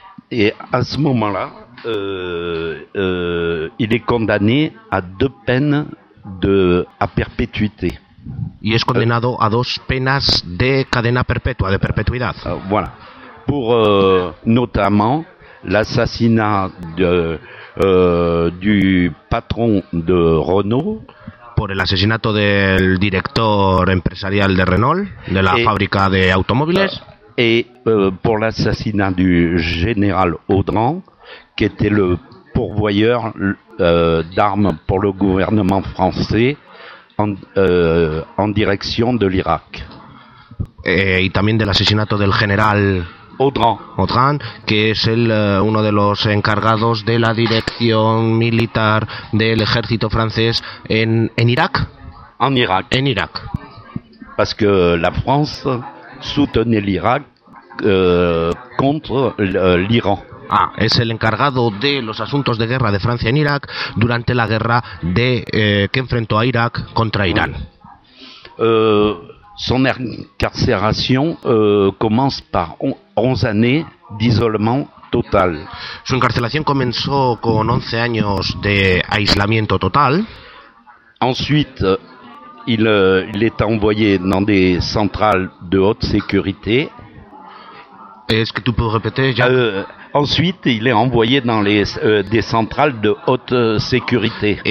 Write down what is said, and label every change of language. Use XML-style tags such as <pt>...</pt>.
<es>Y a ese momento,</es> <fr>il est condamné a deux peines à perpétuité.</fr> <es>Y es condenado a dos penas de cadena perpetua, de perpetuidad.</es> <fr>Voilà. Por, notamment, l'assassinat du patron de Renault.</fr> <es>Por el asesinato del director empresarial de Renault, de la fábrica de automóviles.</es> <fr>et pour l'assassinat du général Audran, qui était le pourvoyeur d'armes pour le gouvernement français en direction de l'Irak.</fr> <es>Et también del asesinato del general Audran, que es el uno de los encargados de la dirección militar del ejército francés en Irak. En Irak. En Irak.</es> <fr>Parce que la France soutenait l'Irak contre l'Iran.</fr> <es>Ah, es el encargado de los asuntos de guerra de Francia en Irak durante la guerra de que enfrentó a Irak contra Irán.</es> <fr>Son incarcération commence par 11 années d'isolement total.</fr> <es>Su encarcelación comenzó con 11 años de aislamiento total.</es> <fr>Ensuite, il est envoyé dans des centrales de haute sécurité. Est-ce que tu peux répéter, Jacques? Ensuite, il est envoyé dans des centrales de haute sécurité.</fr>